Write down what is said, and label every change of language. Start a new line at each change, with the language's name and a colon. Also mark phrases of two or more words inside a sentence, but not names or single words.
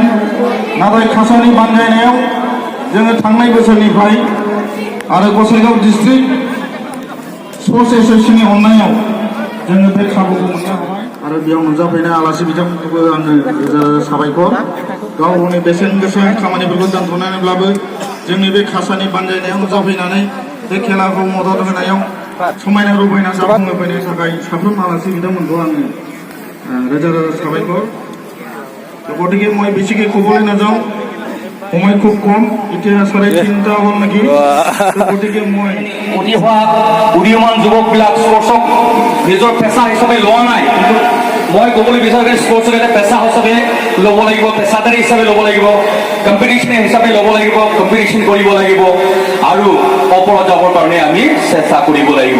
Bodo: नाथाय खासानि बानजायनायाव जोङो थांनाय बोसोरनिफ्राय आरो गसाइगाव डिस्ट्रिक्ट स्पर्ट्स एसोसिएशननि अननायाव जोङो बे खाबुखौ मोननो हाबाय आरो बेयाव नुजाफैनाय आलासि बिथांमोनखौबो आङो रोजा रोजा साबायखर। गाव गावनि बेसेन गोसा खामानिफोरखौ दोनथ'नानैब्लाबो जोंनि बे खासानि बानजायनायाव नुजाफैनानै बे खेलाखौ मदद होनायाव समायना रमायना जाफुंहोफैनो थाखाय साफ्रोम आलासि बिथांमोनखौ आङो रोजा रोजा साबायखर।
Assamese: গতিকে মই বেছিকে ক'বলৈ নাযাওঁ, সময় খুব কম, এতিয়া 3:30 হ'ল নেকি। গতিকে মই উদীয়মান যুৱকবিলাক স্পৰ্টছক নিজৰ পেচা হিচাপে লোৱা নাই, কিন্তু মই ক'বলৈ বিচাৰোঁ যে স্পৰ্টছক এটা পেচা হিচাপে ল'ব লাগিব, পেচাদাৰী হিচাপে ল'ব লাগিব, কম্পিটিশ্যন হিচাপে ল'ব লাগিব, কম্পিটিশ্যন কৰিব লাগিব আৰু ওপৰত যাবৰ কাৰণে আমি চেষ্টা কৰিব লাগিব।